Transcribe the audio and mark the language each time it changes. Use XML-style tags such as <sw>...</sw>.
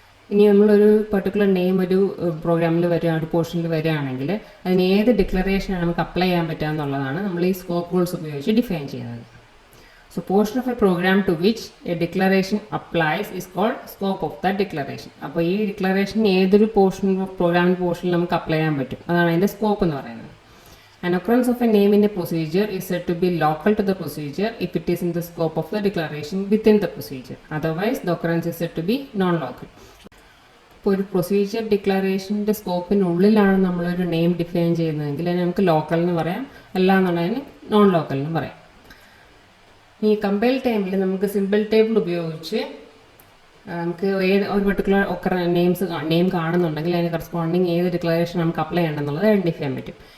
<ml>ഇനി നമ്മളൊരു particular name ഒരു പ്രോഗ്രാമിൽ വരിക, ഒരു പോർഷനിൽ വരികയാണെങ്കിൽ അതിന് ഏത് ഡിക്ലറേഷനാണ് നമുക്ക് അപ്ലൈ ചെയ്യാൻ പറ്റുക എന്നുള്ളതാണ് നമ്മൾ ഈ സ്കോപ്പ് റൂൾസ് ഉപയോഗിച്ച് ഡിഫൈൻ ചെയ്യുന്നത്.</ml> <en>So portion of a program to which a declaration applies is called scope of the declaration.</en> <ml>അപ്പോൾ ഈ ഡിക്ലറേഷൻ ഏതൊരു പ്രോഗ്രാമിൻ്റെ പോർഷനിൽ നമുക്ക് അപ്ലൈ ചെയ്യാൻ പറ്റും, അതാണ് അതിൻ്റെ സ്കോപ്പ് എന്ന് പറയുന്നത്.</ml> <en>An occurrence of a name in a procedure is said to be local to the procedure if it is in the scope of the declaration within the procedure. Otherwise, the occurrence is said to be non-local.</en> <ml>ഇപ്പോൾ ഒരു procedure ഡിക്ലറേഷൻ്റെ സ്കോപ്പിനുള്ളിലാണ് നമ്മളൊരു name define ചെയ്യുന്നതെങ്കിൽ അതിന് നമുക്ക് local എന്ന് പറയാം, അല്ലാന്നുള്ളതിന് non local എന്ന് പറയാം. ഈ കമ്പൈൽ ടൈമിൽ നമുക്ക് സിമ്പിൾ ടേബിൾ ഉപയോഗിച്ച് നമുക്ക് ഒരു പെർട്ടിക്കുലർ നെയിം കാണുന്നുണ്ടെങ്കിൽ അതിന് കറസ്പോണ്ടിങ് ഏത് ഡിക്ലറേഷൻ നമുക്ക് അപ്ലൈ ചെയ്യണമെന്നുള്ളത് ഐഡൻറ്റിഫൈ ചെയ്യാൻ പറ്റും.</ml>